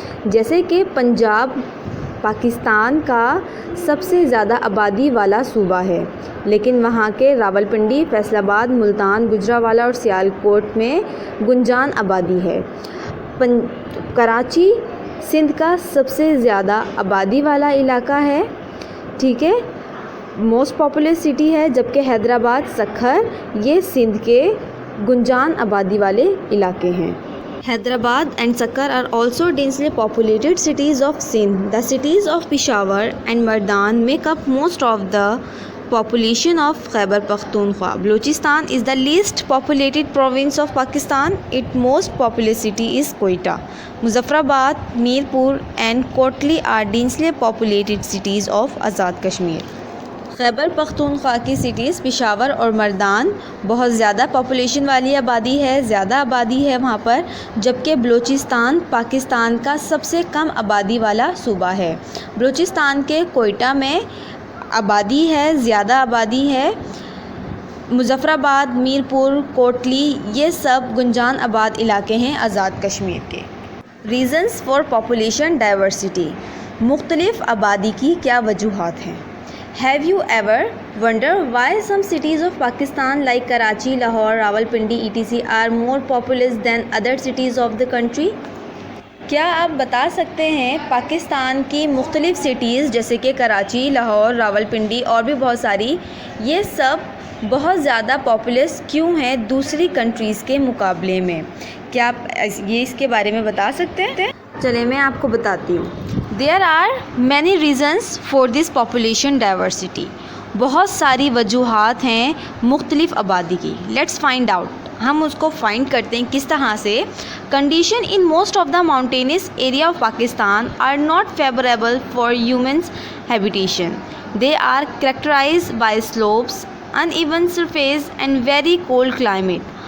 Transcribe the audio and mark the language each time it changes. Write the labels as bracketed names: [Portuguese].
[Urdu] جیسے کہ پنجاب پاکستان کا سب سے زیادہ آبادی والا صوبہ ہے، لیکن وہاں کے راولپنڈی، فیصل آباد، ملتان، گجرانوالہ اور سیالکوٹ میں گنجان آبادی ہے. کراچی سندھ کا سب سے زیادہ آبادی والا علاقہ ہے، ٹھیک ہے، موسٹ پاپولس سٹی ہے، جبکہ حیدرآباد، سکھر یہ سندھ کے گنجان آبادی والے علاقے ہیں. [English] Hyderabad and Sakkar are also densely populated cities of Sindh. The cities of Peshawar and Mardan make up most of the population of Khyber Pakhtunkhwa. Balochistan is the least populated province of Pakistan. Its most populous city is Quetta. Muzaffarabad, Mirpur and Kotli are densely populated cities of Azad Kashmir. [Urdu] Khyber Pakhtunkhwa کی cities Peshawar اور مردان بہت زیادہ population والی آبادی ہے، زیادہ آبادی ہے وہاں پر، جبکہ بلوچستان پاکستان کا سب سے کم آبادی والا صوبہ ہے. بلوچستان کے کوئٹہ میں آبادی ہے، زیادہ آبادی ہے. مظفرآباد، میرپور، کوٹلی یہ سب گنجان آباد علاقے ہیں آزاد کشمیر کے. [English] reasons for population diversity, [Urdu] مختلف آبادی کی کیا وجوہات ہیں؟ [English] Have you ever wondered why some cities of Pakistan like Karachi, Lahore, Rawalpindi, etc. are more populous than other cities of the country? [Urdu] کیا آپ بتا سکتے ہیں پاکستان کی مختلف سٹیز جیسے کہ کراچی، لاہور، راولپنڈی اور بھی بہت ساری، یہ سب بہت زیادہ پاپولس کیوں ہیں دوسری کنٹریز کے مقابلے میں؟ کیا آپ یہ اس کے بارے میں بتا سکتے ہیں؟ چلیں میں آپ کو بتاتی ہوں۔ [English] There are many reasons for this population diversity. [Urdu] بہت ساری وجوہات ہیں مختلف آبادی کی۔ [English] Let's find out. [Urdu] ہم اس کو فائنڈ کرتے ہیں کس طرح سے۔ [English] Condition in most of the mountainous area of Pakistan are not favorable for humans habitation. They are characterized by slopes, uneven surface and very cold climate.